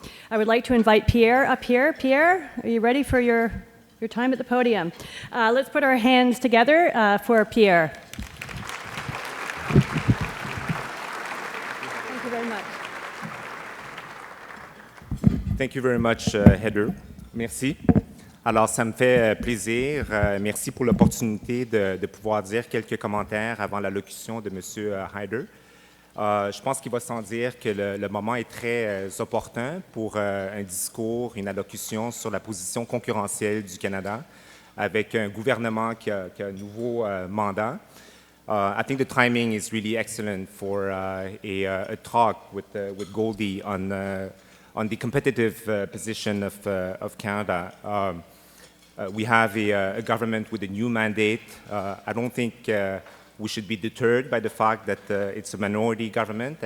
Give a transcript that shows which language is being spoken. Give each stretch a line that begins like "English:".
English: I would like to invite Pierre up here. Pierre, are you ready for your time at the podium? Let's put our hands together for Pierre. Thank you very much. Thank you very much, Heather.
French: Merci. Alors, ça me fait plaisir. Merci pour l'opportunité de pouvoir dire quelques commentaires avant l'allocution de M. Hyder. Je pense qu'il va sans dire que le moment est très opportun pour un discours, une allocution sur la position concurrentielle du Canada avec un gouvernement qui a un nouveau mandat.
English: I think the timing is really excellent for a talk with Goldy on the competitive position of Canada. We have a government with a new mandate. I don't think we should be deterred by the fact that it's a minority government.